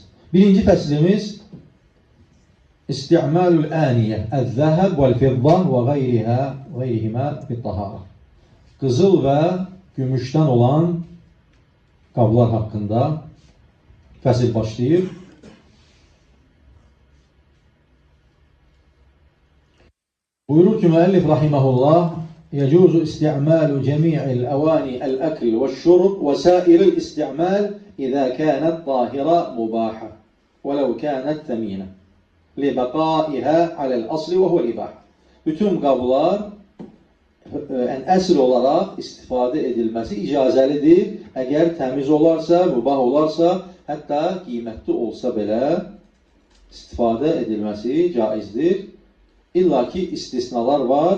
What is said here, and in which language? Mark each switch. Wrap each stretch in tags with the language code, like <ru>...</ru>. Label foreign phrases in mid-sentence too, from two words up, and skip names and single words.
<az>Birinci fəslimiz</az> <ar>استعمال الآنية الذهب والفضة وغيرهما في الطهارة.</ar> <az>Qızıl və gümüşdən olan qablar haqqında fəsil başlayır. Buyurur ki müəllif rahimehullah,</az> <ar>يجوز استعمال جميع الأواني الأكل والشرب وسائر الاستعمال إذا كانت طاهرة مباحة ولو كانت ثمينة لبقائها على الأصل وهو الإباحة.</ar> <az>Bütün qablar əsl olaraq istifadə edilməsi icazəlidir. Əgər təmiz olarsa, mübah olarsa, hətta qiymətli olsa belə istifadə edilməsi caizdir. İlla ki istisnalar var.</az>